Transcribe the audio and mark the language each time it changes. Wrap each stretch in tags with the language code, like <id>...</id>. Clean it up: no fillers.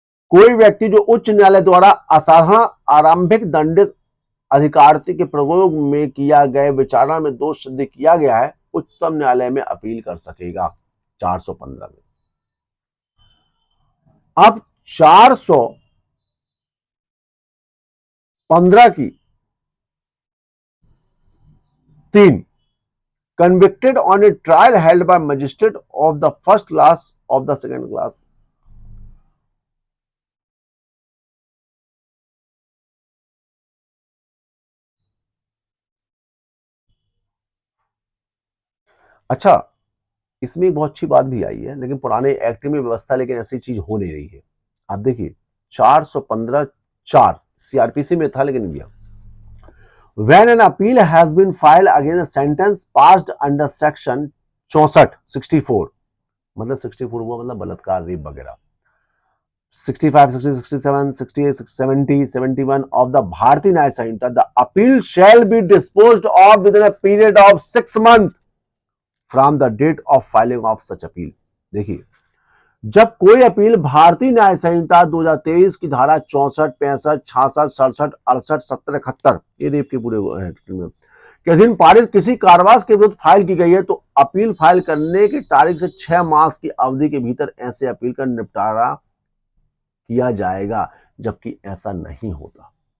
<hi>कोई व्यक्ति जो उच्च न्यायालय द्वारा असाधारण आरंभिक दंडित अधिकारती के प्रयोग में किया गए विचारणा में दोष सिद्ध किया गया है, उच्चतम न्यायालय में अपील कर सकेगा 415 में। अब 415 की 3</hi> <en>convicted on a trial held by magistrate of the first class of the second class।</en> <hi>अच्छा, इसमें एक बहुत अच्छी बात भी आई है, लेकिन पुराने एक्ट में व्यवस्था, लेकिन ऐसी चीज हो नहीं रही है। आप देखिए 415(4) सीआरपीसी में था लेकिन नहीं दिया।</hi> <en>When an appeal has been filed against a sentence passed under section 64,</en> <hi>मतलब 64 हुआ मतलब बलात्कार, रेप वगैरह,</hi> <en>65, 60, 67, 68, 70, 71 of the Bharati Nyaya Sanhita, the appeal shall be disposed of within a period of 6 months from the date of filing of such appeal।</en> <hi>देखिए, जब कोई appeal भारतीय न्याय संहिता 2023 की धारा 64, 65, 66, 67, 68, 70, 71, ये रेप के पूरे के अधीन पारित किसी कारावास के विरुद्ध फाइल की गई है, तो अपील फाइल करने की तारीख से 6 मास की अवधि के भीतर ऐसे अपील का निपटारा किया जाएगा, जबकि ऐसा नहीं होता।</hi>